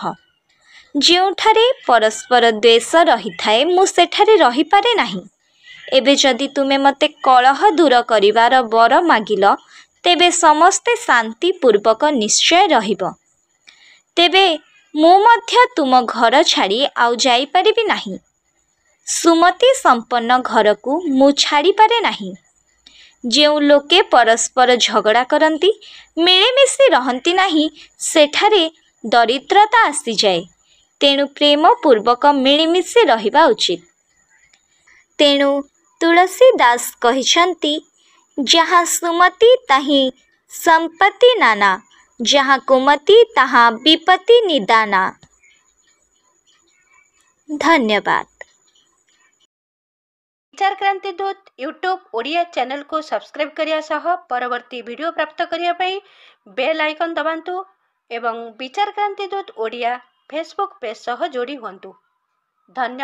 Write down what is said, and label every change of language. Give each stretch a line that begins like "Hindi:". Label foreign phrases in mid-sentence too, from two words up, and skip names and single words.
Odia: ଯେଉଁଠାରେ ପରସ୍ପର ଦ୍ୱେଷ ରହି ଥାଏ ମୁଁ ସେଠାରେ ରହି ପାରେ ନାହିଁ। ଏବେ ଯଦି ତୁମେ ମତେ କଳହ ଦୂର କରିବାର ବର ମାଗିଲ ତେବେ ସମସ୍ତେ ଶାନ୍ତି ପୂର୍ବକ ନିଶ୍ଚୟ ରହିବ। ତେବେ ମୁଁ ମଧ୍ୟ ତୁମ ଘର ଛାଡ଼ି ଆଉ ଯାଇ ପାରିବି ନାହିଁ। ସୁମତି ସମ୍ପନ୍ନ ଘର କୁ ମୁଁ ଛାଡ଼ି ପାରେ ନାହିଁ। ଯେଉଁ ଲୋକେ ପରସ୍ପର ଝଗଡ଼ା କରନ୍ତି ମିଳିମିଶି ରହନ୍ତି ନାହିଁ, ସେଠାରେ ଦରିଦ୍ରତା ଆସି ଯାଏ। ତେଣୁ ପ୍ରେମ ପୂର୍ବକ ମିଳିମିଶି ରହିବା ଉଚିତ। ତେଣୁ ତୁଳସୀଦାସ କହିଛନ୍ତି,
Awadhi: जहाँ सुमति ताही संपत्ति नाना, जहाँ कुमति तहाँ विपत्ति निदाना।
Odia: ଧନ୍ୟବାଦ। ବିଚାର କ୍ରାନ୍ତି ଦୂତ ୟୁଟ୍ୟୁବ ଓଡ଼ିଆ ଚ୍ୟାନେଲ କୁ ସବସ୍କ୍ରାଇବ କରିବା ସହ ପରବର୍ତ୍ତୀ ଭିଡ଼ିଓ ପ୍ରାପ୍ତ କରିବା ପାଇଁ
English: bell icon
Odia: ଦବାନ୍ତୁ ଏବଂ ବିଚାର କ୍ରାନ୍ତି ଦୂତ ଓଡ଼ିଆ ଫେସବୁକ ପେଜ ସହ ଯୋଡ଼ି ହୁଅନ୍ତୁ।